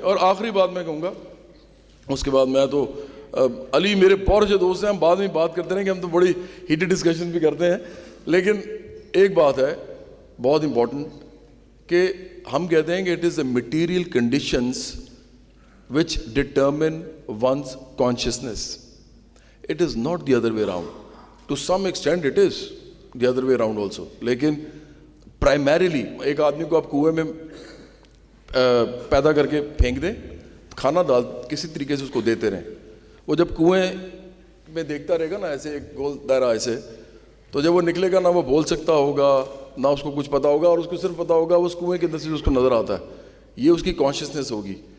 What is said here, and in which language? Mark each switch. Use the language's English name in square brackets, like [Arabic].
[Hindi] और आखिरी बात मैं कहूँगा, उसके बाद मैं तो अली मेरे बहुत अच्छे दोस्त हैं, हम बाद में बात करते हैं कि हम तो बड़ी हीटेड डिस्कशन भी करते हैं, लेकिन एक बात है बहुत इम्पोर्टेंट कि हम कहते हैं कि [English] It is the material conditions which determine one's consciousness. It is not the other way around. To some extent it is the other way around also. [Hindi] लेकिन primarily एक आदमी को आप कुएं में पैदा करके फेंक दें, खाना डाल किसी तरीके से उसको देते रहें, वो जब कुएं में देखता रहेगा ना ऐसे एक गोल दायरा ऐसे, तो जब वो निकलेगा ना वो बोल सकता होगा ना उसको कुछ पता होगा, और उसको सिर्फ पता होगा उस कुएं के अंदर से उसको नज़र आता है, ये उसकी कॉन्शियसनेस होगी।